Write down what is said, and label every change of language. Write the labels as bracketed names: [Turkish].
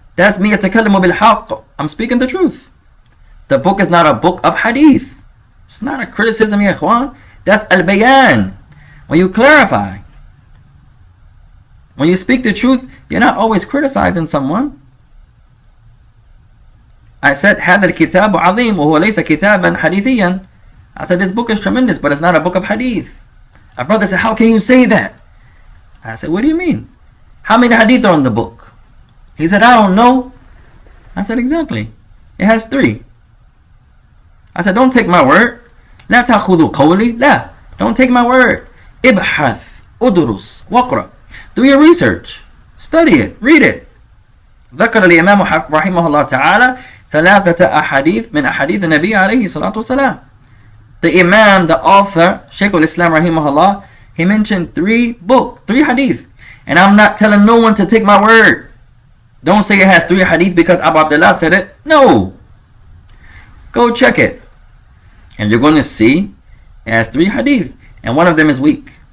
[English] That's me [Arabic] atakallamu bil haqq. [English] I'm speaking the truth. The book is not a book of hadith. It's not a criticism, ya ikhwan. That's al-bayan. When you clarify. When you speak the truth, you're not always criticizing someone. I said, [Arabic] هذا الكتاب عظيم وهو ليس كتابا حديثيا. [English] I said, this book is tremendous, but it's not a book of hadith. A brother said, how can you say that? I said, what do you mean? How many hadith are in the book? He said, I don't know. I said, exactly. It has 3. I said, don't take my word. [Arabic] لا تأخذوا قولي. لا. [English] Don't take my word. [Arabic] ابحث ادرس واقرأ. [English] Do your research. Study it. Read it. [Arabic] ذكر الإمام رحمه الله تعالى 3 أحاديث من أحاديث النبي عليه الصلاة والسلام. [English] The Imam, the author, Shaykh al-Islam rahimahullah, he mentioned 3 hadith. And I'm not telling no one to take my word. Don't say it has 3 hadith because Abu Abdullah said it. No. Go check it. And you're going to see it has 3 hadith. And one of them is weak.